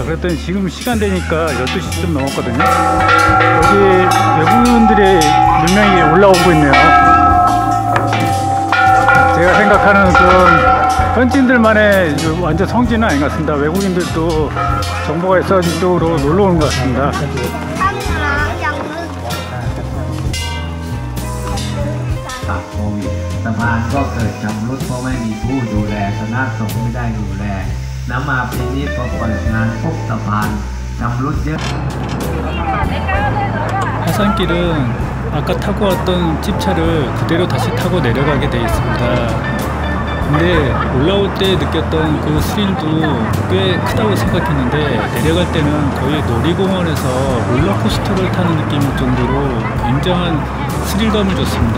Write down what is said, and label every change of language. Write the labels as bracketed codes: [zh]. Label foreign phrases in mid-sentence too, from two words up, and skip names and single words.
[ko] 그랬더니 지금 시간 되니까 12시쯤 넘었거든요. 여기 외국인들이 몇 명이 올라오고 있네요. 제가 생각하는 그런 현지인들만의 완전 성지는 아닌 것 같습니다. 외국인들도 정보가 있어 이쪽으로 놀러 오는 것 같습니다. [th] สะพานก็เกิดชำรุดเพราะไม่มีผู้ดูแลคณะสงฆ์ไม่ได้ดูแลน้ำมาปีนี้พอเปิดงานปุ๊บสะพานชำรุดเยอะ [ko] 하산길은 아까 타고 왔던 찝차를 그대로 다시 타고 내려가게 되어 있습니다. 근데 올라올 때 느꼈던 그 스릴도 꽤 크다고 생각했는데 내려갈 때는 거의 놀이공원에서 롤러코스터를 타는 느낌일 정도로 굉장한 스릴감을 줬습니다.